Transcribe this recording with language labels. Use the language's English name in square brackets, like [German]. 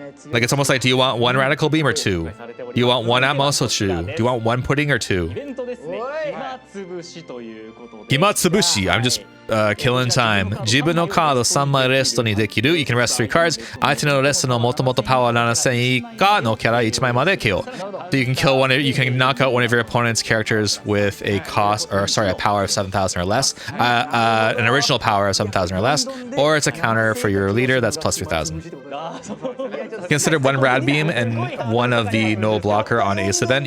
[English] Like it's almost like, do you want 1 Radical Beam or 2? Do you want 1 Atmos or 2? Do you want 1 Pudding or 2? [Japanese] Himatsubushi. [English] I'm just killing time. [Japanese] Jibu no kado 3 枚レストにできる. [English] You can rest 3 cards. [Japanese] 相手のレストの元々パワー7000以下のキャラ1枚まで KO. [English] So you can kill you can knock out one of your opponent's characters with a a power of 7,000 or less, an original power of 7,000 or less, or it's a counter for your leader that's plus 3,000. Consider 1 Rad Beam and 1 of the no blocker on Ace event.